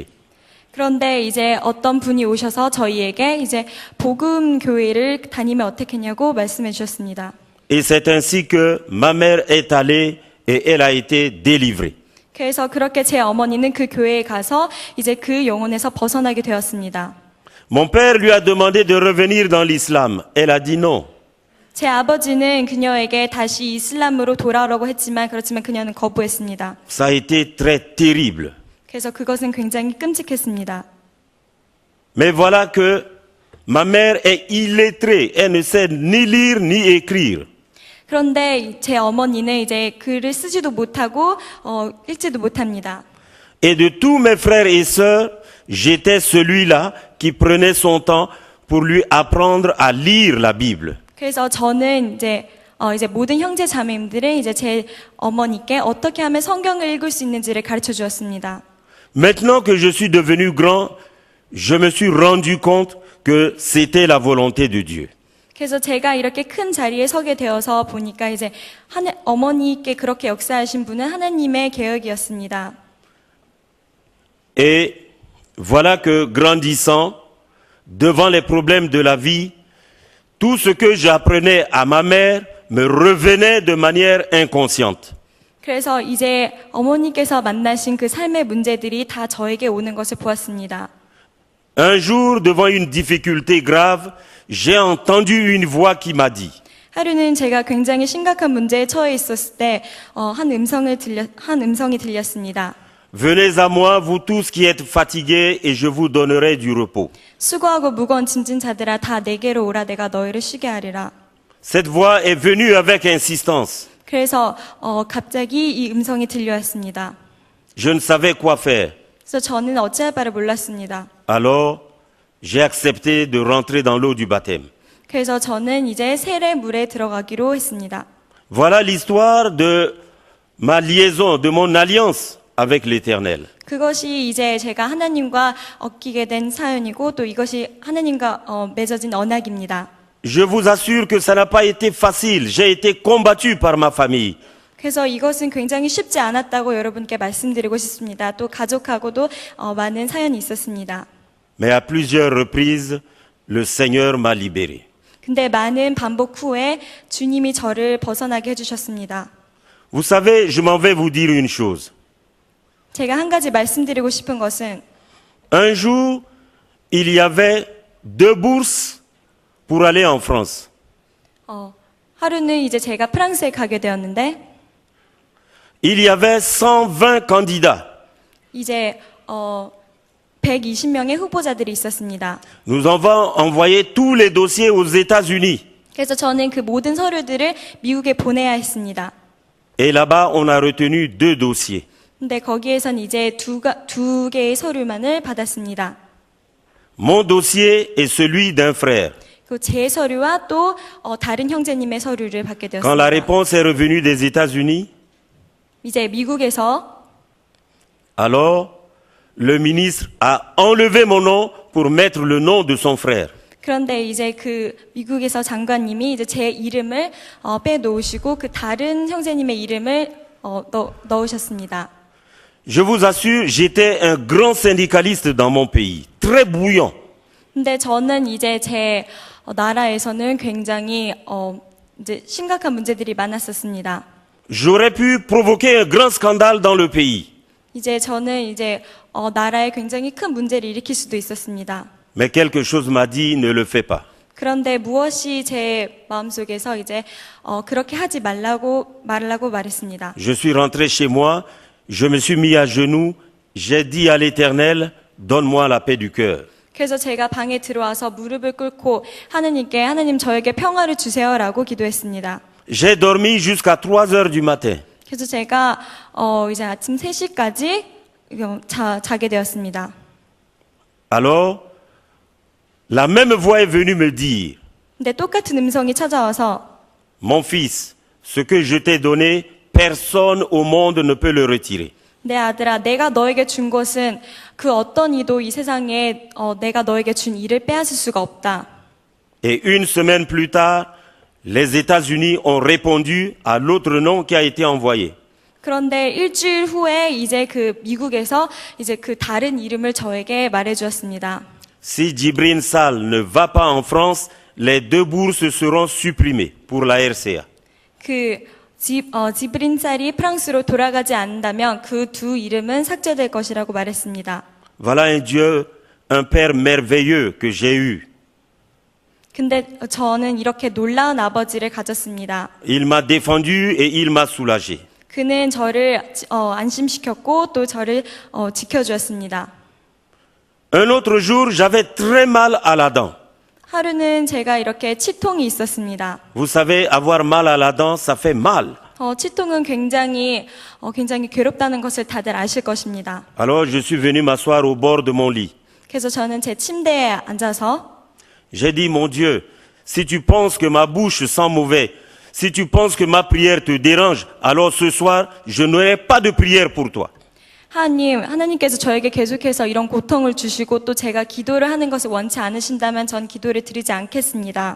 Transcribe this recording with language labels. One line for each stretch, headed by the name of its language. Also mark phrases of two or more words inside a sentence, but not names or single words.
Korean: 그런데 이제 어떤 분이 오셔서 저희에게 이제 복음 교회를 다니면 어떻겠냐고 말씀해 주셨습니다.
French: Et c'est ainsi que ma mère est allée et elle a été délivrée.
Korean: 그래서 그렇게 제 어머니는 그 교회에 가서 이제 그 영혼에서 벗어나게 되었습니다.
French: Mon père lui a demandé de revenir dans l'islam. Elle a dit non.
Korean: 제 아버지는 그녀에게 다시 이슬람으로 돌아오라고 했지만 그렇지만 그녀는 거부했습니다.
French: Ça a été très terrible.
Korean: 그래서 그것은 굉장히 끔찍했습니다.
French: Mais voilà que ma mère est illettrée. Elle ne sait ni lire ni écrire.
Korean: 그런데 제 어머니는 이제 글을 쓰지도 못하고 읽지도 못합니다.
French: Et de tous mes frères et sœurs, j'étais celui-là qui prenait son temps pour lui apprendre à lire la Bible.
Korean: 그래서 저는 이제 모든 형제 자매님들은 이제 제 어머니께 어떻게 하면 성경을 읽을 수 있는지를 가르쳐 주었습니다.
French: Maintenant que je suis devenu grand, je me suis rendu compte que c'était la volonté de Dieu.
Korean: 그래서 제가 이렇게 큰 자리에 서게 되어서 보니까 이제 어머니께 그렇게 역사하신 분은 하나님의 계획이었습니다.
French: Et voilà que grandissant, devant les problèmes de la vie, tout ce que j'apprenais à ma mère me revenait de manière inconsciente.
Korean: 그래서 이제 어머니께서 만나신 그 삶의 문제들이 다 저에게 오는 것을 보았습니다.
French: Un jour, devant une difficulté grave, j'ai entendu une voix qui m'a dit,
Korean: 하루는 제가 굉장히 심각한 문제에 처해 있었을 때 한 음성이 들렸습니다.
French: Venez à moi, vous tous qui êtes fatigués, et je vous donnerai du repos.
Korean: 수고하고 무거운 짐진 자들아 다 내게로 오라 내가 너희를 쉬게 하리라.
French: Cette voix est venue avec insistance.
Korean: 그래서 갑자기 이 음성이 들려왔습니다.
French: Je ne savais quoi faire.
Korean: 그래서 저는 어찌할 바를 몰랐습니다.
French: Alors, j'ai accepté de rentrer dans l'eau du baptême.
Korean: 그래서 저는 이제 세례물에 들어가기로 했습니다.
French: Voilà l'histoire de ma liaison, de mon alliance avec l'Éternel.
Korean: 그것이 이제 제가 하나님과 얽히게 된 사연이고 또 이것이 하나님과 맺어진 언약입니다.
French: Je vous assure que ça n'a pas été facile. J'ai été combattu par ma famille.
Korean: 그래서 이것은 굉장히 쉽지 않았다고 여러분께 말씀드리고 싶습니다. 또 가족하고도 많은 사연이 있었습니다.
French: Mais à plusieurs reprises, le Seigneur m'a libéré.
Korean: 근데 많은 반복 후에 주님이 저를 벗어나게 해주셨습니다.
French: Vous savez, je m'en vais vous dire une chose.
Korean: 제가 한 가지 말씀드리고 싶은 것은
French: Un jour, il y avait 2 bourses pour aller en France.
Korean: 하루는 이제 제가 프랑스에 가게 되었는데
French: Il y avait 120 candidats.
Korean: 이제 120명의 후보자들이 있었습니다.
French: Nous avons envoyé tous les dossiers aux États-Unis.
Korean: 그래서 저는 그 모든 서류들을 미국에 보내야 했습니다.
French: Et là-bas, on a retenu 2 dossiers.
Korean: 근데 거기에선 이제 두 개의 서류만을 받았습니다.
French: Mon dossier est celui d'un frère.
Korean: 그 제 서류와 또 다른 형제님의 서류를 받게
French: Quand la
Korean: 되었습니다.
French: réponse est revenue des États-Unis,
Korean: 이제 미국에서
French: Alors, le ministre a enlevé mon nom pour mettre le nom de son frère.
Korean: 그런데 이제 그 미국에서 장관님이 이제 제 이름을 빼놓으시고 그 다른 형제님의 이름을 넣으셨습니다.
French: Je vous assure, j'étais un grand syndicaliste dans mon pays, très bouillant.
Korean: 근데 저는 이제 제 나라에서는 굉장히 이제 심각한 문제들이 많았었습니다.
French: J'aurais pu provoquer un grand scandale dans le pays.
Korean: 이제 저는 이제 나라에 굉장히 큰 문제를 일으킬 수도 있었습니다.
French: Mais quelque chose m'a dit, ne le fais pas.
Korean: 그런데 무엇이 제 마음속에서 이제 그렇게 하지 말라고 말했습니다.
French: Je suis rentré chez moi, je me suis mis à genoux, j'ai dit à l'Éternel, donne-moi la paix du cœur.
Korean: 그래서 제가 방에 들어와서 무릎을 꿇고 하느님께 하나님 저에게 평화를 주세요라고 기도했습니다.
French: J'ai dormi jusqu'à 3 heures du matin.
Korean: 그래서 제가 이제 아침 3시까지 자게 되었습니다.
French: Alors, la même voix est venue me dire,
Korean: 근데 똑같은 음성이 찾아와서
French: mon fils, ce que je t'ai donné, personne au monde ne peut le retirer.
Korean: 내 아들아, 내가 너에게 준 것은 그 어떤 이도 이 세상에 내가 너에게 준 일을 빼앗을 수가 없다.
French: Et une semaine plus tard, les États-Unis ont répondu à l'autre nom qui a été envoyé.
Korean: 그런데 일주일 후에 이제 그 미국에서 이제 그 다른 이름을 저에게 말해 주었습니다.
French: Si Djibril Sall ne va pas en France, les 2 bourses seront supprimées pour la RCA.
Korean: 지브린 쌀이 프랑스로 돌아가지 않는다면 그 두 이름은 삭제될 것이라고 말했습니다.
French: Voilà un Dieu, un Père merveilleux que j'ai eu.
Korean: 근데 저는 이렇게 놀라운 아버지를 가졌습니다.
French: Il m'a défendu et il m'a soulagé.
Korean: 그는 저를 안심시켰고 또 저를 지켜주었습니다.
French: Un autre jour, j'avais très mal à la dent.
Korean: 하루는 제가 이렇게 치통이 있었습니다.
French: Vous savez, avoir mal à la dent, ça fait mal.
Korean: 치통은 굉장히 괴롭다는 것을 다들 아실 것입니다.
French: Alors, je suis venu m'asseoir au bord de mon lit.
Korean: 그래서 저는 제 침대에 앉아서
French: J'ai dit, mon Dieu, si tu penses que ma bouche sent mauvais, si tu penses que ma prière te dérange, alors ce soir, je n'aurai pas de prière pour toi.
Korean: 하나님께서 저에게 계속해서 이런 고통을 주시고 또 제가 기도를 하는 것을 원치 않으신다면 전 기도를 드리지 않겠습니다.